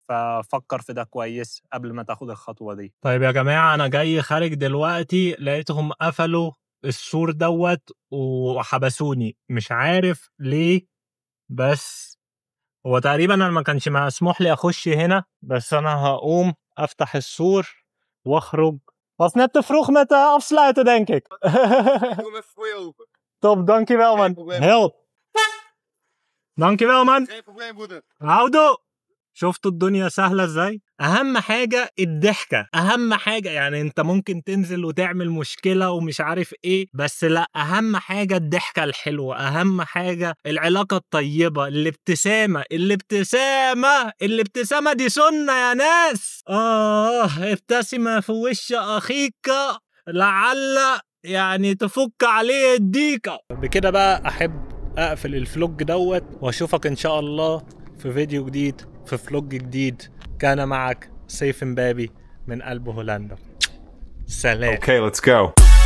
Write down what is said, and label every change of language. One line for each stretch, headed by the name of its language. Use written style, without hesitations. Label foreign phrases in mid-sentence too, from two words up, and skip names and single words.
Arabic: ففكر في ده كويس قبل ما تاخد الخطوة دي. طيب يا جماعة، أنا جاي خارج دلوقتي لقيتهم قفلوا السور دوت وحبسوني، مش عارف ليه، بس هو تقريبا أنا ما كانش مسموح لي أخش هنا. بس أنا هقوم أفتح السور وأخرج.
Dutch: Was net te vroeg met afsluiten, denk ik. Doe hem even voor je open. Top, dankjewel man. Help. dankjewel man. Geen probleem, broeder.
Arabic: عودوا. شفتوا الدنيا سهلة ازاي؟ اهم حاجة الضحكة، اهم حاجة. يعني انت ممكن تنزل وتعمل مشكلة ومش عارف ايه، بس لا، اهم حاجة الضحكة الحلوة، اهم حاجة العلاقة الطيبة، الابتسامة. الابتسامة دي سنة يا ناس. ابتسم في وش اخيك لعل يعني تفك عليه الديكة. بكده بقى احب اقفل الفلوج دوت، واشوفك ان شاء الله في فيديو جديد، في فلوج جديد. كان معك سيف مبابي من قلب هولندا. سلام.
English: Okay, let's go.